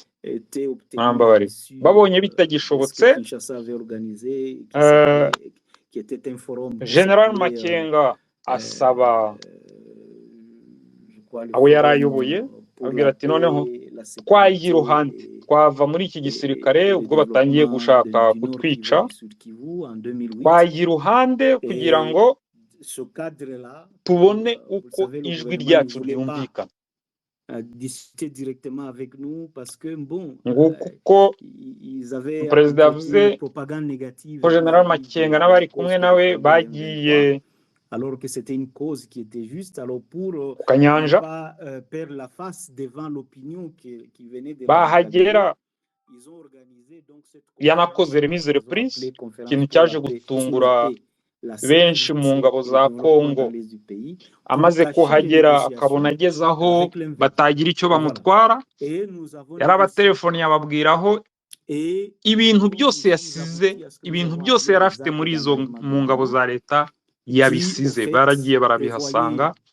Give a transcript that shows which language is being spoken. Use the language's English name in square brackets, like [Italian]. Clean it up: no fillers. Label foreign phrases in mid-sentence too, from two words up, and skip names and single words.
[Kinyarwanda] Babonye bitagishobotse, General Makenga asaba abo yari ayoboye, abwira ati noneho twagiye iruhande, twava muri iki gisirikare ubwo batangiye gushaka kutwica, twagiye iruhande kugira ngo tubone uko ijwi ryacu ryumvikana nguko uko perezida yavuze ko General Makenga n'abari kumwe nawe bagiye [French] alors que c'était une cause qui était juste, alors pour [Kinyarwanda] ku Kanyanja [French] ne pas perdre la face devant l'opinion qui venait de [Kinyarwanda] bahagera [French] ils ont organisé donc cette [Kinyarwanda] yanakoze [French] remise reprise [Kinyarwanda] ikintu cyaje gutungura benshi mu ngabo za Kongo amaze kuhagera akabona ageze aho batagira icyo bamutwara yarabaterefoni yababwiraho ibintu byose yasize ibintu byose yari afite muri izo mu ngabo za leta yabisize baragiye barabihasanga